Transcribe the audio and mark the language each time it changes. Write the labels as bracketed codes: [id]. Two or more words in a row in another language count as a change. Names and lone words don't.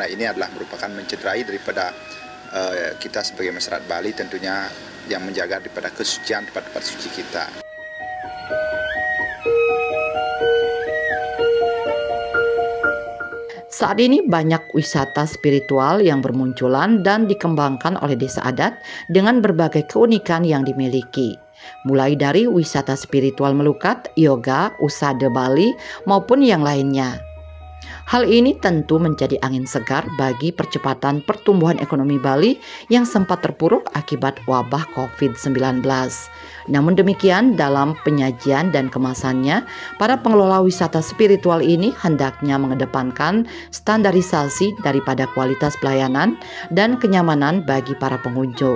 [id] Nah, ini adalah merupakan mencederai daripada kita sebagai masyarakat Bali, tentunya yang menjaga daripada kesucian tempat-tempat suci kita. Saat ini banyak wisata spiritual yang bermunculan dan dikembangkan oleh desa adat dengan berbagai keunikan yang dimiliki. Mulai dari wisata spiritual melukat, yoga, usada Bali, maupun yang lainnya. Hal ini tentu menjadi angin segar bagi percepatan pertumbuhan ekonomi Bali yang sempat terpuruk akibat wabah COVID-19. Namun demikian, dalam penyajian dan kemasannya, para pengelola wisata spiritual ini hendaknya mengedepankan standarisasi daripada kualitas pelayanan dan kenyamanan bagi para pengunjung.